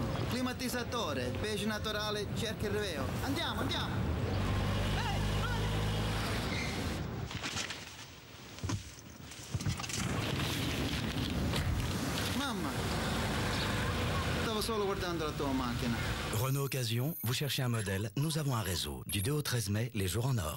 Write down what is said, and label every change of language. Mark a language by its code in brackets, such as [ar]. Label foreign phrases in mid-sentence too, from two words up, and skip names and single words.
[it] Climatizzatore, beige naturale, cerca il reveo. Andiamo, andiamo! Mamma! Stavo solo guardando la tua macchina. [fr] Renault Occasion, vous cherchez un modèle? Nous avons un réseau. Du 2 au 13 mai, les jours en or.